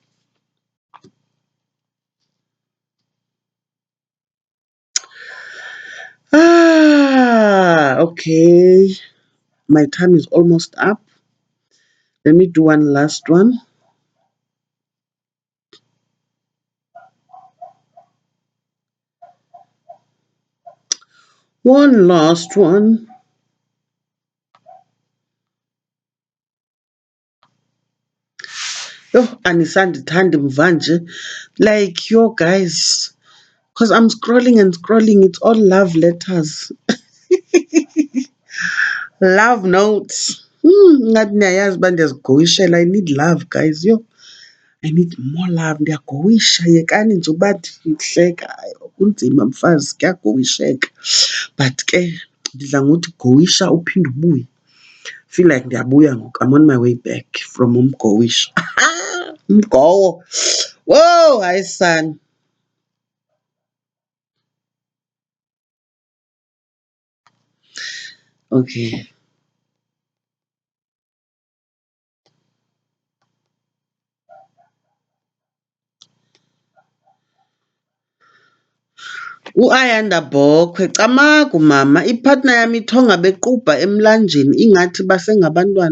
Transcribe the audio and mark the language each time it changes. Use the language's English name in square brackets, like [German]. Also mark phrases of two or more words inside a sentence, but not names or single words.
[English] Okay. My time is almost up. Let me do one last one. One last one. [Xhosa] Yo, anisandithandi mvanje. [English] Like, yo guys, because I'm scrolling and scrolling, it's all love letters. Love notes. [Xhosa] Ngathi niyayazi uba ndiyazigowishela. [English] I need love, guys. Yo, I need more love. [Xhosa] Ndiyagowisha. Yekani nje uba ndihleka. Kunzima mfazi, kuyagowisheka. But ke ndidla ngokuthi gowisha uphinde ubuye. [English] Feel like [Xhosa] ndiyabuya ngoku. [English] I'm on my way back from umgowisha. [Xhosa] Umgowo. Whoa, hayi son. [English] Okay. [Xhosa] U-Ayanda Bhokhwe, camagu mama, ipartner yami ithonga bequbha emlanjeni ingathi basengabantwana.